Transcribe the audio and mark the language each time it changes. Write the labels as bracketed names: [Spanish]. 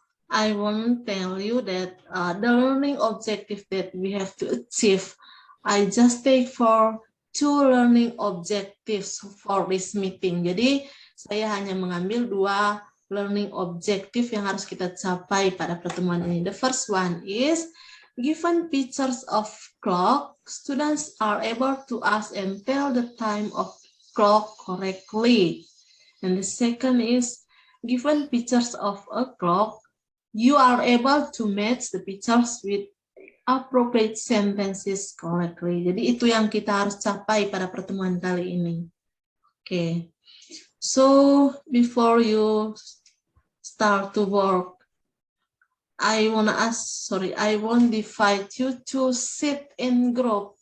[English] I want to tell you that the learning objective that we have to achieve, I just take for 2 learning objectives for this meeting. [Indonesian] Jadi saya hanya mengambil 2 learning objective yang harus kita capai pada pertemuan ini. [English] The first one is given pictures of clock, students are able to ask and tell the time of clock correctly. And the second is given pictures of a clock, you are able to match the pictures with appropriate sentences correctly. [Indonesian] Jadi itu yang kita harus capai pada pertemuan kali ini. [English] Okay. So before you start to work, I want to invite you to sit in group.